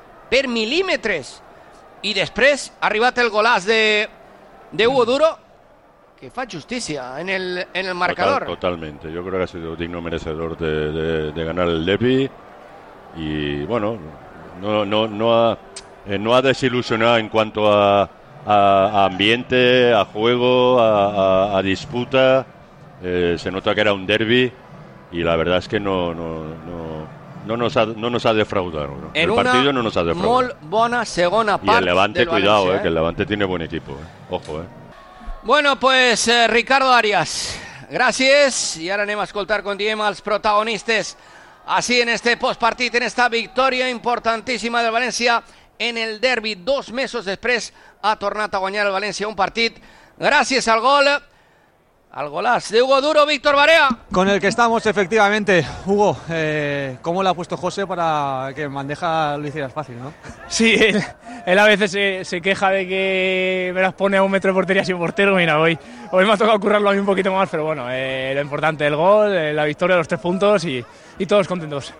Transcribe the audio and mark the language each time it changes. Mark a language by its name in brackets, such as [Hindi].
[Catalan] Per mil·límetres. I després ha arribat el golaç de Hugo Duro, que fa justícia en el marcador. [Spanish] Totalmente. Yo creo que ha sido digno merecedor de ganar el derbi. Y bueno, no ha desilusionado en cuanto a ambiente, a juego, a disputa. Se nota que era un derbi y la verdad es que no nos ha defraudado. ¿No? El partido no nos ha defraudado. [Catalan] Molt bona segona part. [Spanish] Y el Levante, cuidado, que el Levante tiene buen equipo. Ojo, Bueno, pues Ricardo Arias, gracias. Y ahora anem a escoltar con Diem als protagonistes así en este postpartit, en esta victoria importantísima del València en el derbi. [Catalan] Dos mesos després ha tornat a guanyar el València un partit gràcies al gol, al golaç de Hugo Duro, Víctor Barea. [Spanish] Con el que estamos, efectivamente. Hugo, ¿cómo le ha puesto José para que bandeja lo hicieras fácil, no? Sí, él a veces se queja de que me las pone a un metro de portería sin portero. Mira, hoy me ha tocado currarlo a mí un poquito más, pero bueno, lo importante, el gol, la victoria, los tres puntos y todos contentos.